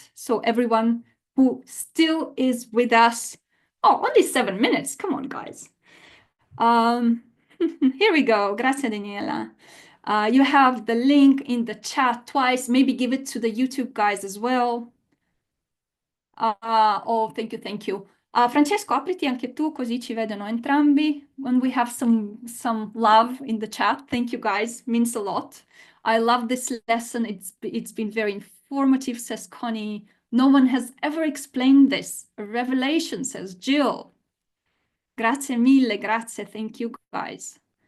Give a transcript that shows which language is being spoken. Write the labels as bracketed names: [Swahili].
[English] So everyone who still is with us, oh, only 7 minutes. Come on, guys. Here we go. [Italian] Grazie, Daniela. [English] You have the link in the chat twice. Maybe give it to the YouTube guys as well. Oh, thank you, thank you. [Italian] Francesco, apriti anche tu, così ci vedono entrambi. [English] When we have some love in the chat. Thank you, guys. Means a lot. I love this lesson. It's been very informative, says Connie. No one has ever explained this. A revelation, says Jill. [Italian] Grazie mille, grazie. [English] Thank you, guys.